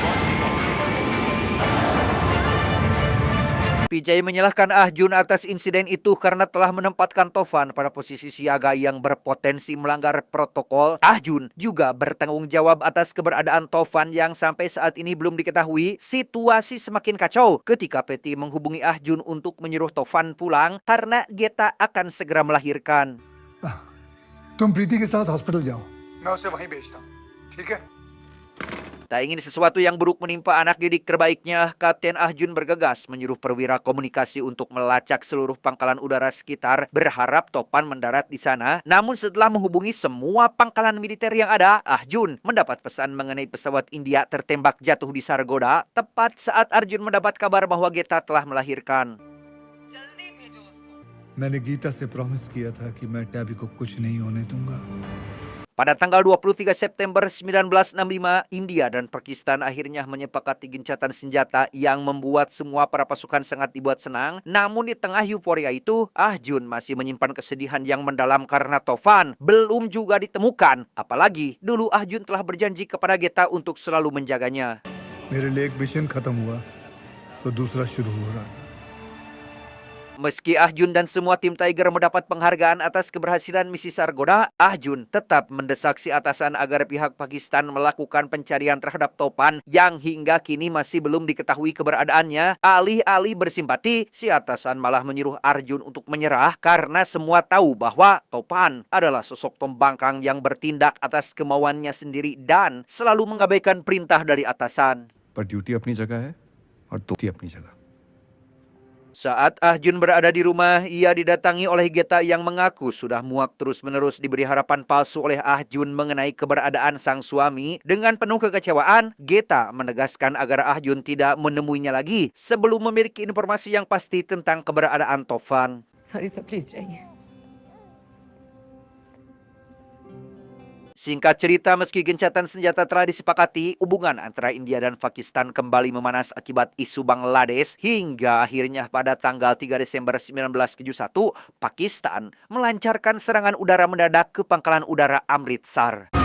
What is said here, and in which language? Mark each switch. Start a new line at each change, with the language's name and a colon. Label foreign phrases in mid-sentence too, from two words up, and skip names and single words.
Indonesian: PJ menyalahkan Ah Jun atas insiden itu karena telah menempatkan Tovan pada posisi siaga yang berpotensi melanggar protokol. Ah Jun juga bertanggung jawab atas keberadaan Tovan yang sampai saat ini belum diketahui. Situasi semakin kacau ketika Peti menghubungi Ah Jun untuk menyuruh Tovan pulang karena Geta akan segera melahirkan.
Hindi: तुम प्रीति के साथ हॉस्पिटल जाओ, मैं उसे वहीं भेजता हूँ, ठीक है?
Indonesian: Tak ingin sesuatu yang buruk menimpa anak didik terbaiknya, Kapten Ah Jun bergegas menyuruh perwira komunikasi untuk melacak seluruh pangkalan udara sekitar, berharap Tovan mendarat di sana. Namun setelah menghubungi semua pangkalan militer yang ada, Ah Jun mendapat pesan mengenai pesawat India tertembak jatuh di Sargodha, tepat saat Arjun mendapat kabar bahwa Geta telah melahirkan.
Hindi: मैंने गीता से प्रॉमिस किया था कि मैं टैबी को कुछ नहीं होने दूंगा.
Indonesian: Pada tanggal 23 September 1965, India dan Pakistan akhirnya menyepakati gencatan senjata yang membuat semua para pasukan sangat dibuat senang. Namun di tengah euforia itu, Ah Jun masih menyimpan kesedihan yang mendalam karena Tovan belum juga ditemukan. Apalagi dulu Ah Jun telah berjanji kepada Geta untuk selalu menjaganya.
Hindi: मेरे लिए एक मिशन खत्म हुआ तो दूसरा शुरू हो रहा था.
Indonesian: Meski Ah Jun dan semua tim Tiger mendapat penghargaan atas keberhasilan misi Sargodha, Ah Jun tetap mendesak si atasan agar pihak Pakistan melakukan pencarian terhadap Tovan yang hingga kini masih belum diketahui keberadaannya. Alih-alih bersimpati, si atasan malah menyuruh Arjun untuk menyerah karena semua tahu bahwa Tovan adalah sosok pembangkang yang bertindak atas kemauannya sendiri dan selalu mengabaikan perintah dari atasan.
Hindi: पर ड्यूटी अपनी जगह है और तो अपनी जगह.
Indonesian: Saat Ah Jun berada di rumah, ia didatangi oleh Geta yang mengaku sudah muak terus-menerus diberi harapan palsu oleh Ah Jun mengenai keberadaan sang suami. Dengan penuh kekecewaan, Geta menegaskan agar Ah Jun tidak menemuinya lagi sebelum memiliki informasi yang pasti tentang keberadaan Tovan.
English: sorry sir please
Hindi: जाइए.
Indonesian: Singkat cerita, meski gencatan senjata telah disepakati, hubungan antara India dan Pakistan kembali memanas akibat isu Bangladesh hingga akhirnya pada tanggal 3 Desember 1971, Pakistan melancarkan serangan udara mendadak ke pangkalan udara Amritsar.